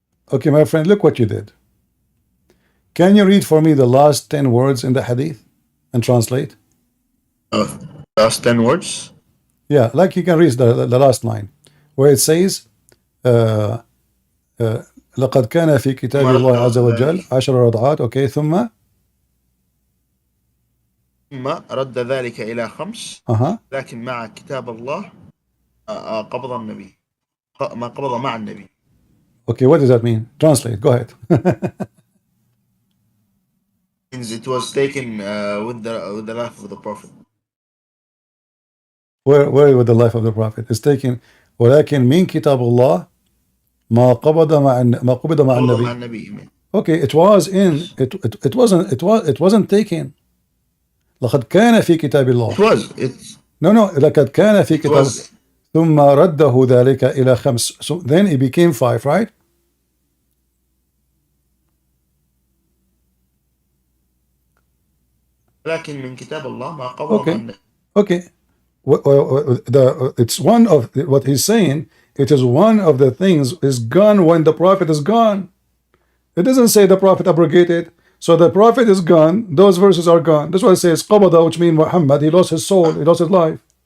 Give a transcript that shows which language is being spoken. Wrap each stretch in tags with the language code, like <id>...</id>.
<en>Okay, my friend, look what you did. Can you read for me the last 10 words in the hadith and translate? Last 10 words? Yeah, like you can read the last line where it says</en> <ar>لقد كان في كتاب الله عز وجل 10 رضعات. Okay, ثم رد ذلك إلى 5 لكن مع كتاب الله قبض النبي ما قبض مع النبي.</ar> <en>Okay, what does that mean? Translate, go ahead. Means it was taken with the life of the Prophet. Where with the life of the Prophet? It's taken</en> <ar>ولكن من كتاب الله ما قبض مع النبي.</ar> <en>Okay, it was in it wasn't taken.</en> <ar>لقد كان في كتاب الله.</ar> <en>It was. It's</en> <ar>no لقد كان في كتاب ثم رده ذلك إلى 5.</ar> <en>So then it became 5, right?</en> <ar>لكن من كتاب الله ما قبض مع النبي.</ar> <en>Okay. It's one of what he's saying. It is one of the things is gone when the Prophet is gone. It doesn't say the Prophet abrogated. So the Prophet is gone. Those verses are gone. That's why it says qabada, which means Muhammad. He lost his soul. He lost his life.</en>